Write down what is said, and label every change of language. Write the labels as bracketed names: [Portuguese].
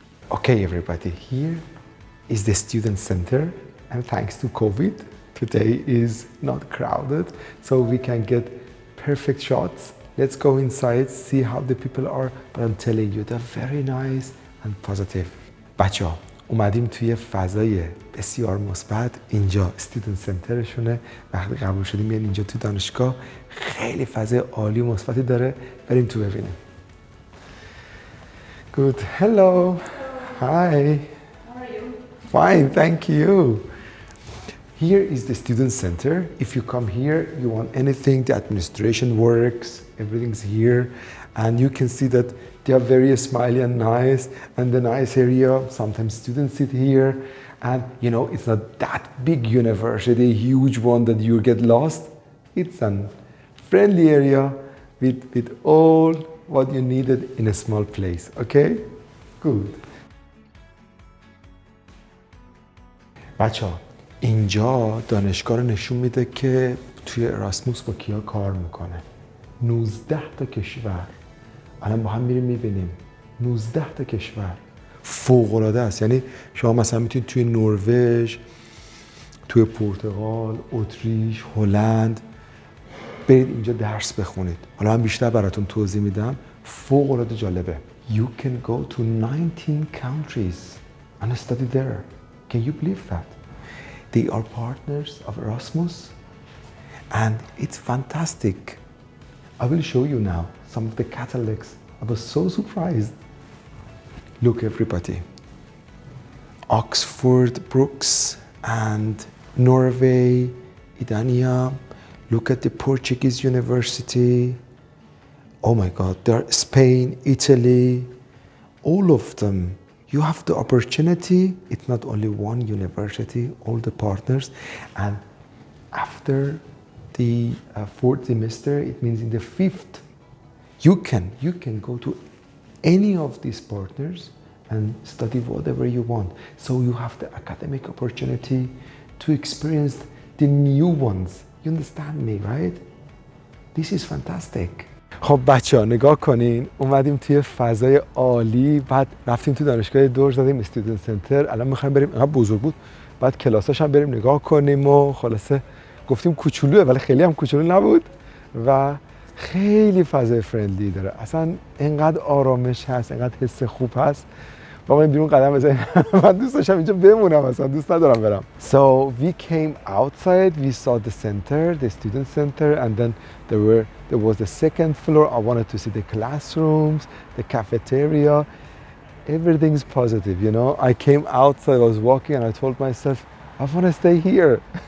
[English] Okay, everybody, here is the student center, and thanks to COVID, today is not crowded, so we can get perfect shots. Let's go inside, see how the people are, but I'm telling you, they're very nice and positive. [Persian] بچه‌ها اومدیم توی فضای بسیار مثبت. اینجا استودنت سنترشونه. وقتی قبول شدیم میان اینجا تو دانشگاه، خیلی فضای عالی و مثبتی داره. بریم تو ببینیم. [English] Good. Hello. Hi. How are you? Fine, thank you. Here is the student center. If you come here, you want anything, the administration works, everything's here, and you can see that they are very smiley and nice, and the nice area. Sometimes students sit here, and you know it's not that big university, huge one that you get lost. It's a friendly area with all what you needed in a small place. Okay, good. [Persian] بچه‌ها اینجا دانشگاه رو نشون میده که توی اراسموس با کیا کار میکنه. 19 تا کشور. الان با هم میریم میبینیم 19 تا کشور. فوق‌العاده است. یعنی شما مثلا میتونید توی نروژ، توی پرتغال، اتریش، هلند برید اینجا درس بخونید. حالا من بیشتر براتون توضیح میدم. فوق‌العاده جالبه. [English] You can go to 19 countries and study there. Can you believe that? They are partners of Erasmus and it's fantastic. I will show you now some of the catalogs. I was so surprised. Look everybody. Oxford, Brooks and Norway, Idania. Look at the Portuguese university. Oh my God, there are Spain, Italy, all of them. You have the opportunity. It's not only one university, all the partners. And after the fourth semester, it means in the fifth, you can go to any of these partners and study whatever you want. So you have the academic opportunity to experience the new ones. You understand me, right? This is fantastic. [Persian] خب بچه‌ها نگاه کنین، اومدیم توی فضای عالی، بعد رفتیم تو دانشگاه دور زدیم استودنت سنتر. الان می‌خوایم بریم، اینقدر بزرگ بود، بعد کلاساش هم بریم نگاه کنیم و خلاصه گفتیم کوچولوه ولی خیلی هم کوچولو نبود و خیلی فضای فرندلی داره. اصلا اینقدر آرامش هست، اینقدر حس خوب هست. بابا این بیرون قدم بزنیم. من دوست داشتم اینجا بمونم اصلا دوست ندارم برم. [English] So we came outside, we saw the center, the student center, and then there was the second floor. I wanted to see the classrooms, the cafeteria. Everything's positive, you know. I came outside, I was walking and I told myself, I want to stay here.